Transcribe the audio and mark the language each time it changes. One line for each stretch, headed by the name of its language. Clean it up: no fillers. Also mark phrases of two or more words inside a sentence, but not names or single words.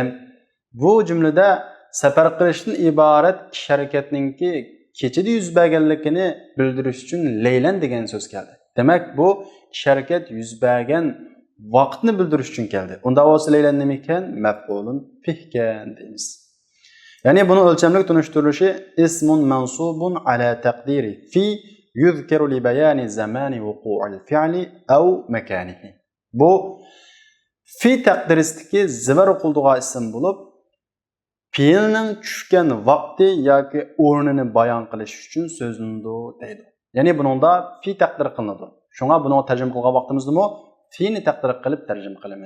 Uzbek: Bu jumlada safar qilishdan iborat harakatningki kechida yuz berganligini bildirish uchun laylan degan so'z keldi. Demak, bu harakat yuz bergan vaqtni bildirish uchun keldi. Unda o'zi laylan nima ekan? Maf'ulun fihgan deymiz. Ya'ni buni o'lchamlik tunishtirilishi
Arabic: اسم منصوب على تقدير في يذكر لبيان زمان وقوع الفعل أو مكانه.
Uzbek: Bu fi taqdiridagi zivar o'qiladigan ism bo'lib, fe'lning tushgan vaqti yoki o'rnini bayon qilish uchun so'zlandi deydi. Ya'ni buningda fi taqdir qilinadi. Shunga buni tarjima qilgan vaqtimizdami fi'ni taqdir qilib tarjima qilamiz.